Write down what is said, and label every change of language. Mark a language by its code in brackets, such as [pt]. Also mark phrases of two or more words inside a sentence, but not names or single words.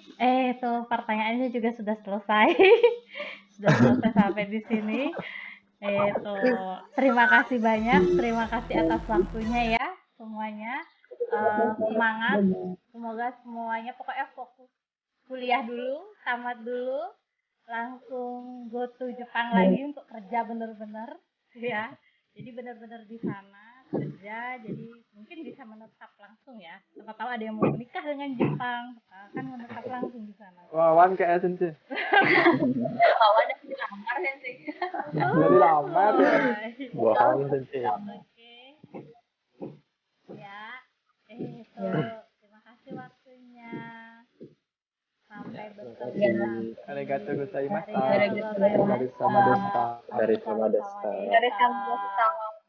[id] Tuh pertanyaannya juga sudah selesai. Sudah selesai sampai di sini. Terima kasih banyak. Terima kasih atas waktunya ya semuanya. Semangat. Semoga semuanya pokoknya fokus kuliah dulu, tamat dulu, langsung [en] go to [id] Jepang lagi untuk kerja bener-bener ya. Jadi bener-bener di sana kerja, jadi mungkin bisa menetap langsung ya. Siapa tahu ada yang mau menikah dengan Jepang, kan menetap langsung di sana. Wawan kayak sensei. Wawan udah dilamar sensei. Udah dilamar ya. Bohong sensei. Oke. Ya. Terima kasih waktunya. Sampai bertemu. [ja] ありがとうございました. ありがとうございました. [id] Dari sama desa. Dari kampus sama.